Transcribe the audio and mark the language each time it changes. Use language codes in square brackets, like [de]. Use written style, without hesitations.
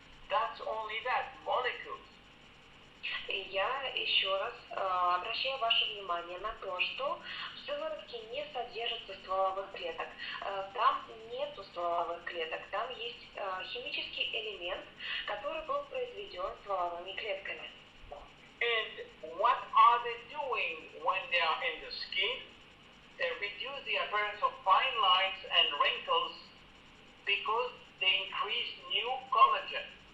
[en] That's only that, molecules. [ru] И я еще раз обращаю ваше внимание на то, что в сыворотке не содержится стволовых клеток. Там нету стволовых клеток, там есть химический элемент, который был произведен стволовыми клетками. [en] And what are they doing when they are in the skin? They reduce the appearance of fine lines and wrinkles because they increase new collagen.